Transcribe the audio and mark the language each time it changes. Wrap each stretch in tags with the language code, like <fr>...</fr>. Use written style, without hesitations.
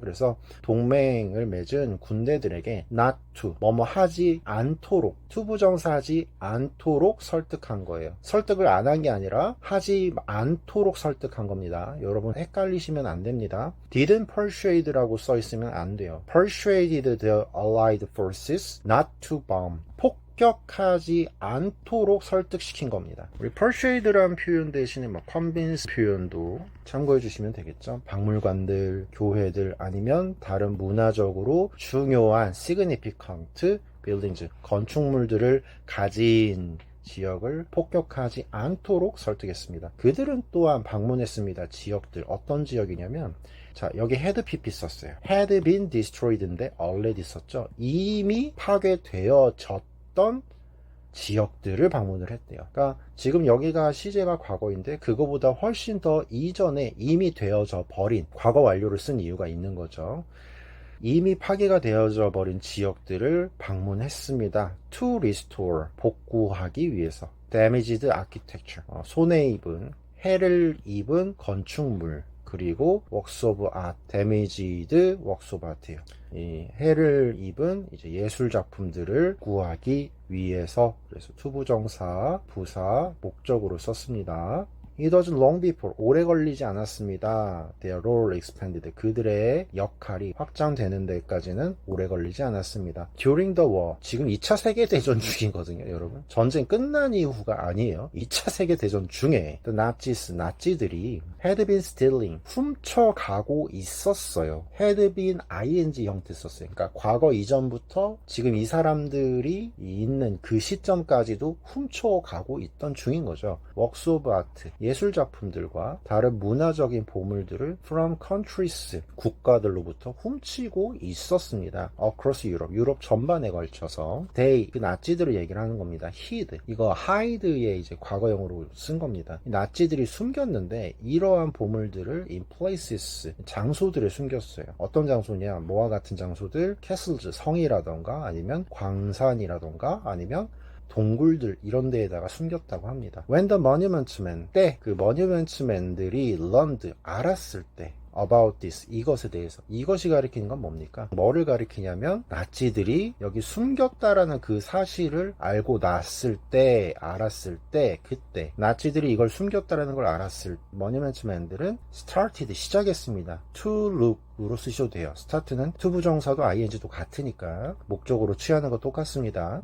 <ko>그래서 동맹을 맺은 군대들에게 not to, 뭐뭐 하지 않도록, 투부정사하지 않도록 설득한 거예요. 설득을 안 한 게 아니라 하지 않도록 설득한 겁니다. 여러분 헷갈리시면 안 됩니다. didn't persuade 라고 써 있으면 안 돼요.</ko> <en>persuaded the Allied forces not to bomb.</en> <ko>폭격하지 않도록 설득시킨 겁니다. 우리 persuade라는 표현 대신에 convince 표현도 참고해 주시면 되겠죠. 박물관들, 교회들, 아니면 다른 문화적으로 중요한 significant buildings, 건축물들을 가진 지역을 폭격하지 않도록 설득했습니다. 그들은 또한 방문했습니다. 지역들 어떤 지역이냐면 자 여기 had pp 썼어요. had been destroyed 인데 already 썼죠. 이미 파괴되어졌던 지역들을 방문을 했대요. 그러니까 지금 여기가 시제가 과거인데 그거보다 훨씬 더 이전에 이미 되어져 버린 과거 완료를 쓴 이유가 있는 거죠. 이미 파괴가 되어져 버린 지역들을 방문했습니다. To restore, 복구하기 위해서. Damaged architecture, 손해 입은, 해를 입은 건축물, 그리고 works of art, damaged works of art 예요. 이 해를 입은 이제 예술 작품들을 구하기 위해서 그래서 투부정사, 부사, 목적으로 썼습니다. It was long before, 오래 걸리지 않았습니다. Their role expanded, 그들의 역할이 확장되는 데까지는 오래 걸리지 않았습니다. During the war, 지금 2차 세계대전 중이거든요, 여러분. 전쟁 끝난 이후가 아니에요. 2차 세계대전 중에 the Nazis, 나치들이 had been stealing, 훔쳐가고 있었어요. had been ing 형태 썼어요. 그러니까 과거 이전부터 지금 이 사람들이 있는 그 시점까지도 훔쳐가고 있던 중인 거죠. Works of art, 예술 작품들과 다른 문화적인 보물들을 from countries, 국가들로부터 훔치고 있었습니다. Across Europe, 유럽 전반에 걸쳐서 they, 그 나치들을 얘기를 하는 겁니다. hid, 이거 hide의 이제 과거형으로 쓴 겁니다. 나치들이 숨겼는데 이러한 보물들을 in places, 장소들에 숨겼어요. 어떤 장소냐? 뭐와 같은 장소들? castles, 성이라던가 아니면 광산이라던가 아니면 동굴들 이런 데에다가 숨겼다고 합니다. When the Monuments Men, 때 그 Monuments Men들이 learned, 알았을 때 about this, 이것에 대해서. 이것이 가리키는 건 뭡니까? 뭐를 가리키냐면 나치들이 여기 숨겼다라는 그 사실을 알고 났을 때, 알았을 때, 그때 나치들이 이걸 숨겼다라는 걸 알았을 Monuments Men들은 started, 시작했습니다. to look 으로 쓰셔도 돼요. 스타트는 투부정사도 ing도 같으니까 목적으로 취하는 거 똑같습니다.</ko>